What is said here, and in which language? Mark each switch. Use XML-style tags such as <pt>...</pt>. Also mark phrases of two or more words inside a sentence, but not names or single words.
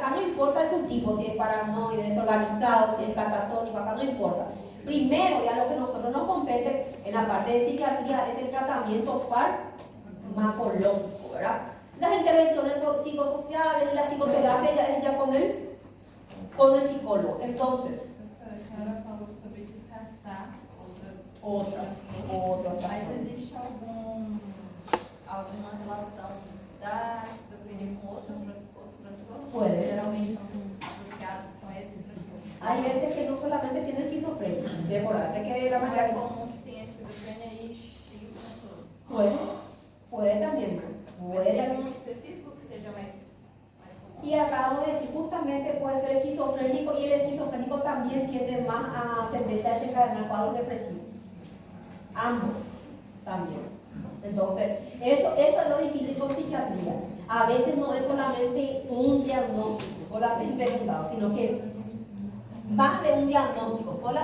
<es>Acá no importa el subtipo, si es paranoide, desorganizado, si es catatónico, acá no importa. Primero, ya lo que a nosotros nos compete en la parte de psiquiatría es el tratamiento farmacológico, ¿verdad? Las intervenciones psicosociales y la psicoterapia ya es ya con el psicólogo. Entonces,</es> <pt>A senhora falou sobre descartar outras. Mas existe alguma relação da esquizofrenia com outros transtornos?</pt> <es>Puede.</es> <pt>Geralmente estão associados com esse transtorno.</pt> <es>Hay veces que no solamente tiene esquizofrenia, recordate que la</es> <pt>Não</pt> <es>mayoría</es> <pt>é comum que tenha esquizofrenia e X transtorno.</pt> <es>puede también.</es> <pt>Mas tem algum específico que seja mais comum?</pt> <es>Y acabamos de decir, justamente puede ser esquizofrénico y el esquizofrénico también tiende más a tendencia a desencadenar cuadros depresivos. Ambos también. Entonces, eso es lo difícil con psiquiatría. A veces no es solamente un diagnóstico, solamente un dado, sino que más de un diagnóstico.</es>